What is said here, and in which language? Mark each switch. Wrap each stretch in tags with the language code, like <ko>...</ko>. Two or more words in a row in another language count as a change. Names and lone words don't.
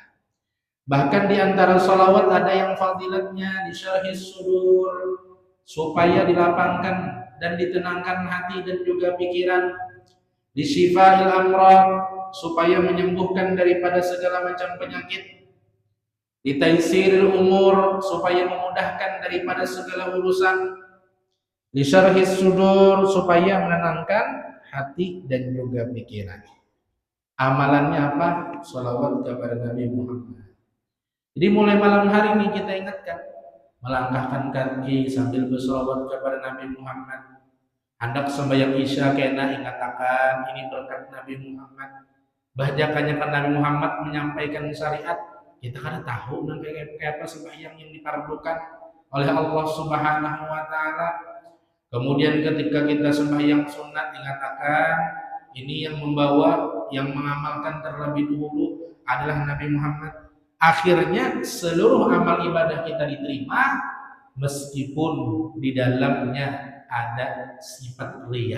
<id>Bahkan di antara sholawat ada yang fadilatnya di</id> <ar>شرح الصدور,</ar> <id>supaya dilapangkan dan ditenangkan hati dan juga pikiran, di</id> <ar>شفاء الأمراض,</ar> <id>supaya menyembuhkan daripada segala macam penyakit, di</id> <ar>تيسير الأمور,</ar> <id>supaya memudahkan daripada segala urusan, di</id> <ar>شرح الصدور,</ar> <id>supaya menenangkan hati dan juga pikiran. Amalannya apa? Sholawat kepada Nabi Muhammad. Jadi mulai malam hari ini kita ingatkan, melangkahkan kaki sambil bersolawat kepada Nabi Muhammad. Hendak sembahyang isya kena ingatakan ini berkat Nabi Muhammad. Bahajakannya kan Nabi Muhammad menyampaikan syariat, kita kan tahu nanti kayak apa sembahyang yang dipardukan oleh Allah</id> <ar>سبحانه وتعالى.</ar> <id>Kemudian ketika kita sembahyang sunat dikatakan ini yang membawa, yang mengamalkan terlebih dulu adalah Nabi Muhammad. Akhirnya seluruh amal ibadah kita diterima meskipun di dalamnya ada sifat riya.</id>